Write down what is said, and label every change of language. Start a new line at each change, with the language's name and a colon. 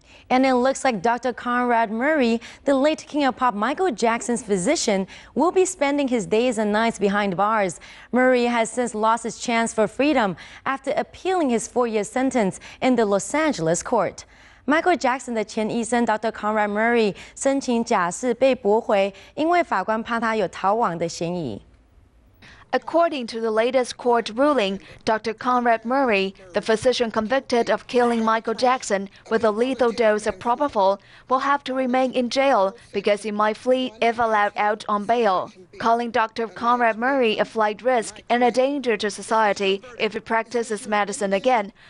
English: And it looks like Dr. Conrad Murray, the late King of Pop Michael Jackson's physician, will be spending his days and nights behind bars. Murray has since lost his chance for freedom after appealing his 4-year sentence in the Los Angeles court.
Chinese: Michael Jackson 的前医生 Dr. Conrad Murray 申请假释被驳回，因为法官怕他有逃亡的嫌疑。
English: According to the latest court ruling, Dr. Conrad Murray, the physician convicted of killing Michael Jackson with a lethal dose of propofol, will have to remain in jail because he might flee if allowed out on bail, calling Dr. Conrad Murray a flight risk and a danger to society if he practices medicine again.